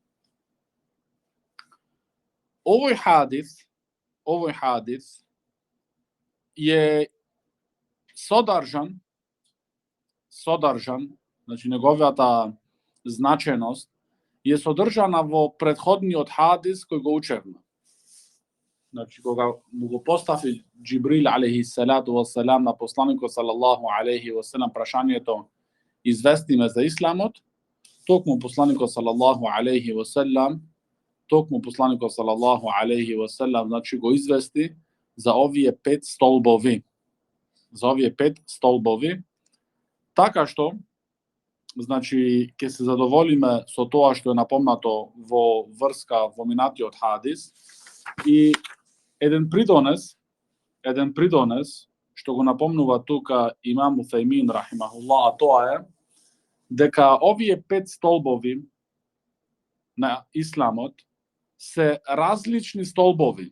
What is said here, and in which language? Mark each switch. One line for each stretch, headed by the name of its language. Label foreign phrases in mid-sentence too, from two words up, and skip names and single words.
Macedonian: Овој хадис е содржан, значи неговата значеност е содржана во претходниот хадис кој го учевме. Значи, кога му го постави Џибрил
Arabic: عليه الصلاة والسلام
Macedonian: на посланикот
Arabic: صلى الله عليه وسلم
Macedonian: прашањето: извести ме за Исламот, токму посланикот
Arabic: صلى الله عليه وسلم,
Macedonian: значи го извести за овие 5 столбови. За овие 5 столбови, така што, значи, ќе се задоволиме со тоа што е напомнато во врска во минатиот хадис, и еден придонес што го напомнува тука имам Уфеймин рахимахуллах, а тоа е дека овие 5 столбови на Исламот се различни столбови.